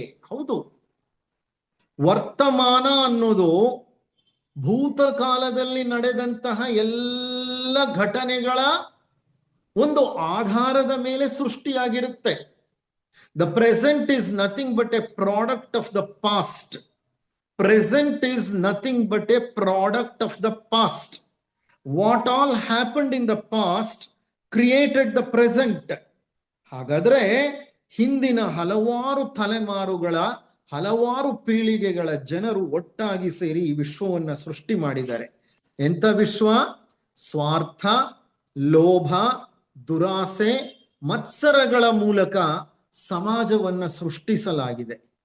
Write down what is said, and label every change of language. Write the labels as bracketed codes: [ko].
[kn] ಹೌದು, ವರ್ತಮಾನ ಅನ್ನೋದು ಭೂತಕಾಲದಲ್ಲಿ ನಡೆದಂತಹ ಎಲ್ಲ ಘಟನೆಗಳ ಒಂದು ಆಧಾರದ ಮೇಲೆ ಸೃಷ್ಟಿಯಾಗಿರುತ್ತೆ. [en] The present is nothing but a product of the past. Present is nothing but a product of the past. What all happened in the past created the present. [kn] ಹಾಗಾದ್ರೆ ಹಿಂದಿನ ಹಲವಾರು ತಲೆಮಾರುಗಳ, ಹಲವಾರು ಪೀಳಿಗೆಗಳ ಜನರು ಒಟ್ಟಾಗಿ ಸೇರಿ ಈ ವಿಶ್ವವನ್ನ ಸೃಷ್ಟಿ ಮಾಡಿದ್ದಾರೆ. ಎಂತ ವಿಶ್ವ? ಸ್ವಾರ್ಥ, ಲೋಭ, ದುರಾಸೆ, ಮತ್ಸರಗಳ ಮೂಲಕ ಸಮಾಜವನ್ನ ಸೃಷ್ಟಿಸಲಾಗಿದೆ.